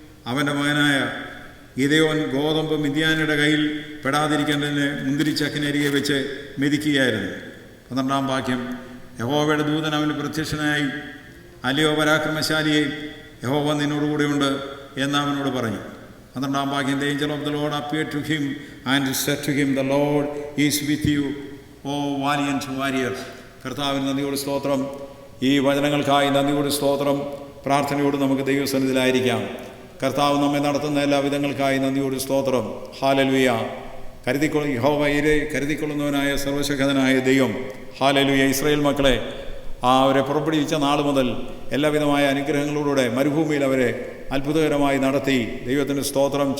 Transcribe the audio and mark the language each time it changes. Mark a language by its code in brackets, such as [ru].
[ml] അവൻ്റെ മകനായ ഗിദെയോൻ ഗോതമ്പ് മിദ്യാന്യരുടെ കയ്യിൽ പെടാതിരിക്കേണ്ടതിന് മുന്തിരിച്ചക്കിനരികെ വെച്ച് മെതിക്കുകയായിരുന്നു. 12-ാം വാക്യം. യഹോവയുടെ ദൂതൻ അവന് പ്രത്യക്ഷനായി, അല്ലയോ പരാക്രമശാലിയെ, യഹോവ നിന്നോടുകൂടെയുണ്ട് എന്ന് അവനോട് പറഞ്ഞു. 12-ാം വാക്യം. [en] The angel of the Lord appeared to him and said to him, the Lord is with you, O valiant warrior. [ml] കർത്താവിന് നന്ദിയോട് സ്തോത്രം. ഈ വചനങ്ങൾക്കായി നന്ദിയോട് സ്തോത്രം. പ്രാർത്ഥനയോട് നമുക്ക് ദൈവസന്നിധിയിലായിരിക്കാം. കർത്താവ് നമ്മെ നടത്തുന്ന എല്ലാ വിധങ്ങൾക്കായി നന്ദിയോട് സ്തോത്രം. ഹല്ലേലൂയ. യഹോവയെ കരുതിക്കൊള്ളുന്നവനായ സർവശക്തനായ ദൈവം. ഹല്ലേലൂയ. ഇസ്രായേൽ മക്കളെ അവരെ പുറപ്പെടുവിച്ച നാൾ മുതൽ എല്ലാവിധമായ അനുഗ്രഹങ്ങളോടുകൂടെ മരുഭൂമിയിൽ അവരെ അത്ഭുതകരമായി നടത്തി. ദൈവത്തിന് സ്തോത്രം.